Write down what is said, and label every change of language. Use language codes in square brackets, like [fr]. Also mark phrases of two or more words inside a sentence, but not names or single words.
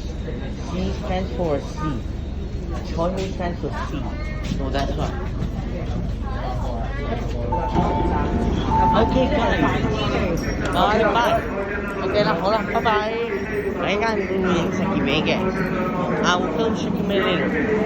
[en] C stands for C. 彩虹 stands for C. So that's why. Okay guys, bye. [yue] Okay 啦，好啦，拜拜。我一陣會影石硤尾嘅。 [en] I will film [yue] 石硤尾later.